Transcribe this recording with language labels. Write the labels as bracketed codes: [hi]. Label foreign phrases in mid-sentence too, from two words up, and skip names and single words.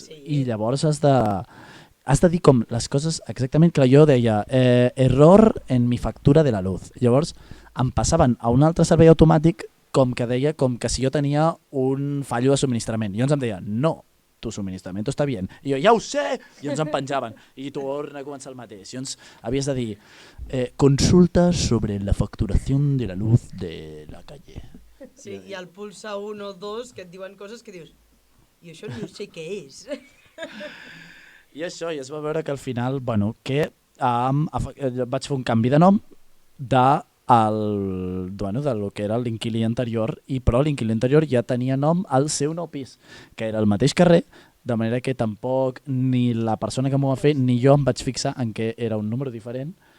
[ca] Sí. i llavors has de dir com les coses exactament. Clar, jo deia, [es] error en mi factura de la luz. [ca] Llavors em passaven a un altre servei automàtic com que deia com que si jo tenia un fallo de subministrament. I llavors em deia, no, [es] tu suministramiento está bien. [ca] I jo, ja ho sé! I llavors em penjaven. I torna a començar el mateix. I llavors havies de dir, [es] consulta sobre la facturación de la luz de la calle. [ca] Sí, i al pulsa 1 o 2 que et diuen coses que dius, i això no sé què és. I això, i es va veure que al final, bueno, que vaig fer un canvi de nom de lo que era l'inquilí anterior, però l'inquilí anterior ja tenia nom al seu nou pis, que era el mateix carrer, de manera que tampoc ni la persona que m'ho va fer ni jo em vaig fixar en què era un número diferent.